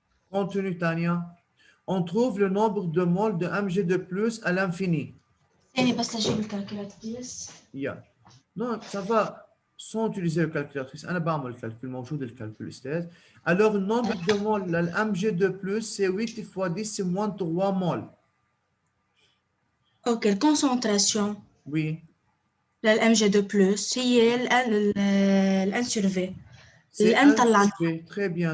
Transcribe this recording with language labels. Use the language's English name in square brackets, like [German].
[French] Continue, Tania. On trouve le nombre de moles de Mg de plus à l'infini. [Arabic] بس أجيب الكالكولاتريس. [English] Yeah. [French] Non, ça va sans utiliser le calculatrice. [Arabic] أنا بعمل الكالكول موجود الكالكول أستاذ. [French] Alors, le nombre de moles de Mg de plus, c'est 8 fois 10 moins 3 moles. Ok, la concentration. Oui. L'Mg de plus, [Arabic] هي [French] N sur V. C'est N très bien.